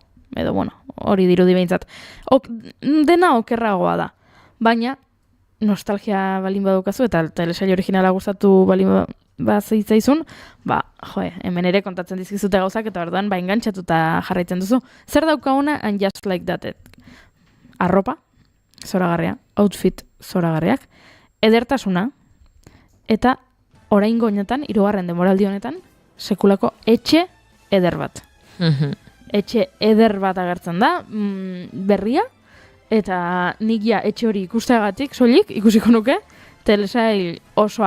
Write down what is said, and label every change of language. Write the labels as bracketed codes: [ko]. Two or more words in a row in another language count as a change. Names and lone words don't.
[eu] Edo, hori dirudi behintzat. Dena okerragoa da. Baina, nostalgia balin badukazu, eta telesail originala gustatu balin bazitzaizun, hemen ere kontatzen dizkizute gauzak, eta orduan engantzatuta jarraitzen duzu. Zer daukaguna and just like that? Arropa, zoragarria, outfit zoragarriak, edertasuna, eta oraingo honetan, 3. denboraldi honetan, sekulako etxe eder bat. Etxe eder bat agertzen da, berria, eta nik ja etxe hori ikusteagatik, soilik, ikusiko nuke, telesail osoa.